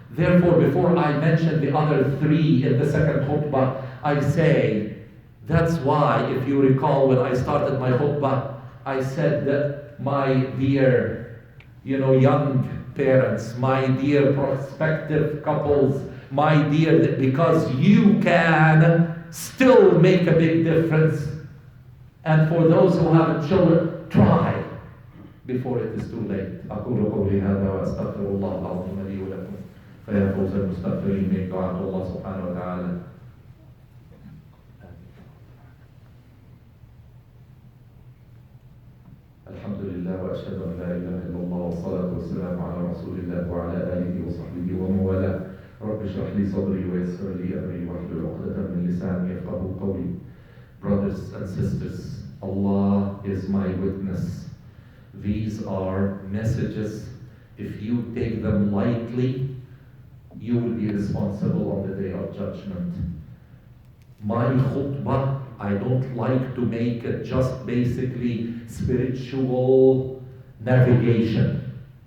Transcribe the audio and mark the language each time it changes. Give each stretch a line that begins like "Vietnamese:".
English: Therefore, before I mention the other 3 in the second khutbah, I say, that's why, if you recall, when I started my khutbah, I said that my dear, young parents, my dear prospective couples, my dear, because you can still make a big difference. And for those who have children, try before it is too late.
Arabic: أقول قولي هذا وأستغفر الله العظيم لي ولكم فيا فوز المستغفرين من دعاء الله سبحانه وتعالى. الحمد لله وأشهد أن لا إله إلا الله والصلاة والسلام على رسول الله وعلى آله وصحبه ومن والاه. رب اشرح لي صدري ويسر لي أمري واحلل عقدة من لساني يفقهوا قولي.
English: Brothers and sisters, Allah is my witness. These are messages. If you take them lightly, you will be responsible on the day of judgment. My khutbah, I don't like to make it just basically spiritual navigation.